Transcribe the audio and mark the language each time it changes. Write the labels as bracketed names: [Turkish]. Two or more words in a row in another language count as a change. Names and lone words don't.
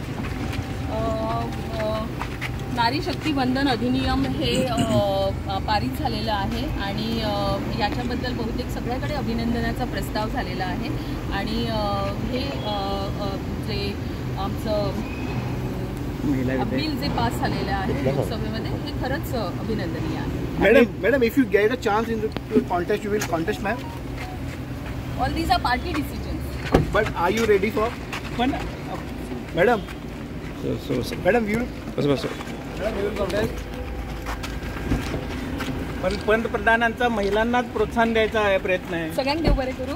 [Marathi] नारी शक्ती वंदन अधिनियम हे पारित झालेलं आहे आणि याच्याबद्दल बहुतेक सगळ्याकडे अभिनंदनाचा प्रस्ताव झालेला आहे आणि हे जे आमचं बिल जे पास झालेलं आहे लोकसभेमध्ये हे खरंच अभिनंदनीय आहे। [English] madam if you get a chance in the contest you will contest ma'am? all these are party decisions. but are you ready for? [Marathi] पण [English] madam madam you [Marathi] पण पंतप्रधानांचा महिलांनाच प्रोत्साहन द्यायचा प्रयत्न आहे। [Konkani] सगळ्यांक देव बरें करूं।